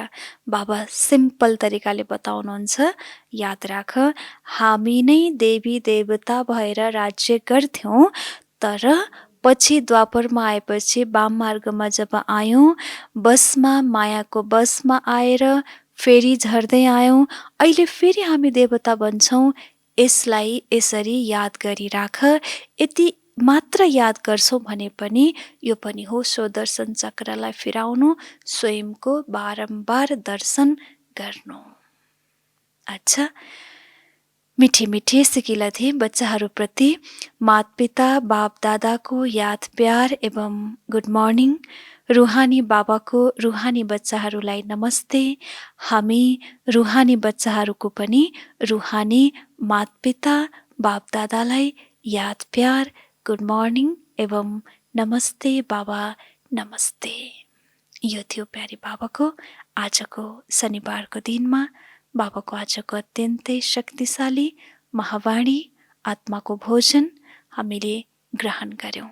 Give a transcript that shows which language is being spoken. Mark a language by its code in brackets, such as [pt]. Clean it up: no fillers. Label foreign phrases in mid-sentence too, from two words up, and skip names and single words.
[ne] बाबा सिम्पल तरिकाले बताउनुहुन्छ। याद राख, हामी नै देवी देवता भएर राज्य गर्थ्यौँ, तर पछि द्वापरमा आएपछि वाम मार्गमा जब आयौँ, बसमा, मायाको बसमा आएर फेरि झर्दै आयौँ, अहिले फेरि हामी देवता बन्छौँ। यसलाई यसरी याद गरिराख। यति मात्र याद गर्छौ भने पनि यो पनि हो सो दर्शन चक्रलाई फिराउनु, स्वयंको बारम्बार दर्शन गर्नु। अच्छा, मिठी मिठी सिकिला थिए बच्चाहरूप्रति माता-पिता बाप दादाको याद प्यार एवं [en] good morning. [ne] रुहानी बाबाको रुहानी बच्चाहरूलाई नमस्ते। हामी रुहानी बच्चाहरूको पनि रुहानी माता-पिता बाप दादालाई याद प्यार, [en] good morning [ne] एवं नमस्ते बाबा, नमस्ते। यो थियो प्यारी बाबाको आजको शनिबारको दिनमा बाबाको आजको अत्यन्तै शक्तिशाली महावाणी आत्माको भोजन हामीले ग्रहण गर्यौं।